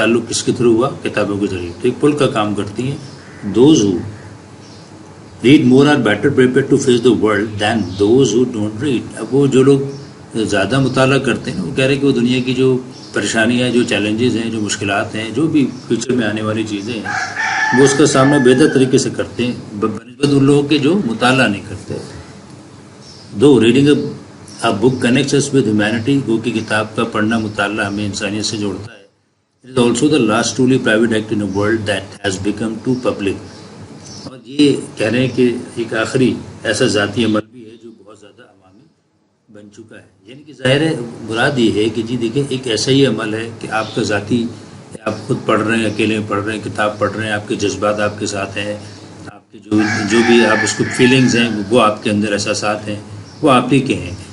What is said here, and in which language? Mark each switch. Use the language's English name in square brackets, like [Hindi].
[Urdu] تعلق کس کے تھرو ہوا؟ کتابوں کے ذریعے. تو ایک پل کا کام کرتی ہیں. [English] Those who read more are better prepared to face the world than those who don't read. [Urdu] اب وہ جو لوگ زیادہ مطالعہ کرتے ہیں وہ کہہ رہے ہیں کہ وہ دنیا کی جو پریشانیاں, جو چیلنجز ہیں, جو مشکلات ہیں, جو بھی فیوچر میں آنے والی چیزیں ہیں وہ اس کا سامنا بہتر طریقے سے کرتے ہیں بنسبت ان لوگوں کے جو مطالعہ نہیں کرتے. [English] Do reading a book connects us with humanity. [Urdu] گو کہ کتاب کا پڑھنا, مطالعہ ہمیں انسانیت سے جوڑتا ہے. [English] It is also the last truly private act in a world that has become too public. [Urdu] اور یہ کہہ رہے ہیں کہ ایک آخری ایسا ذاتی عمل بھی ہے جو بہت زیادہ عوامی بن چکا ہے. یعنی کہ ظاہر ہے مراد یہ ہے کہ جی دیکھیں ایک ایسا ہی عمل ہے کہ آپ کا ذاتی, آپ خود پڑھ رہے ہیں, اکیلے پڑھ رہے ہیں, کتاب پڑھ رہے ہیں, آپ کے جذبات آپ کے ساتھ ہیں, آپ کے جو بھی آپ اس کو فیلنگز ہیں وہ آپ کے اندر احساسات ہیں وہ آپ ہی کے ہیں.